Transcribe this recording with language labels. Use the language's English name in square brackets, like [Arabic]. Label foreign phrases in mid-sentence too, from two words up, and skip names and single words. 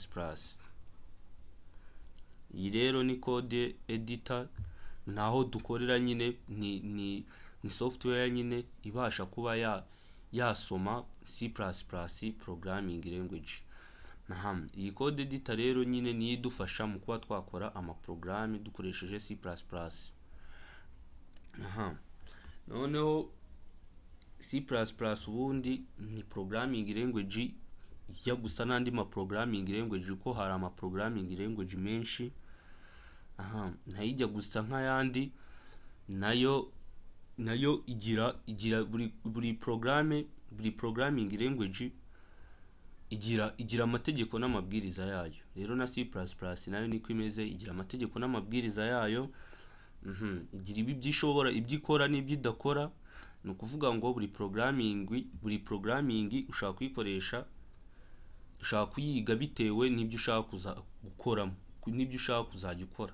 [Kinyarwanda] Iyi rero ni [English] code editor, [Kinyarwanda] naho dukorera nyine ni software nyine ibasha kuba yasoma C++ [English] programming language. [Kinyarwanda] Iyi [English] code editor [Kinyarwanda] rero nyine niyo idufasha mu kuba twakora amaprograme dukoresheje C++. Noneho C++ ubundi ni [English] programming language [Kinyarwanda] ijya gusa n'andi [English] programming language, [Kinyarwanda] kuko hari [English] programming language [Kinyarwanda] menshi. Ntayijya gusa nk'ayandi, nayo igira buri [English] programming language [Kinyarwanda] igira amategeko n'amabwiriza yayo. Rero na C++ nayo niko imeze, igira amategeko n'amabwiriza yayo. Igira ibyo ikora n'ibyo idakora. Ni ukuvuga ngo buri programming ushaka kuyikoresha, ushaka kuyiga bitewe n'ibyo ushaka gukoramo, n'ibyo ushaka kuzajya ukora.